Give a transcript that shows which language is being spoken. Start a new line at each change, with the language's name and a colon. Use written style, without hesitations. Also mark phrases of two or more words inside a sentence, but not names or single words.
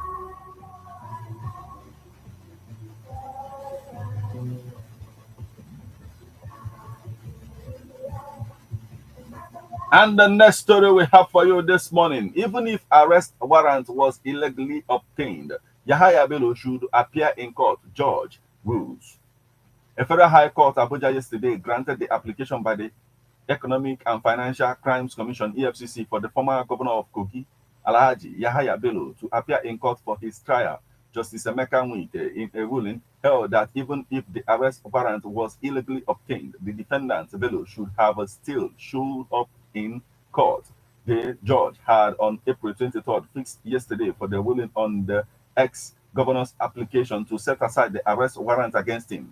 English: And the next story we have for you this morning, even if arrest warrant was illegally obtained, Yahaya Bello should appear in court, judge rules. A federal high court Abuja yesterday granted the application by the Economic and Financial Crimes Commission (EFCC) for the former governor of Kogi, Alhaji Yahaya Bello, to appear in court for his trial. Justice Emeka Nwite, in a ruling, held that even if the arrest warrant was illegally obtained, the defendant Bello should have still showed up in court. The judge had on April 23rd fixed yesterday for the ruling on the ex-governor's application to set aside the arrest warrant against him.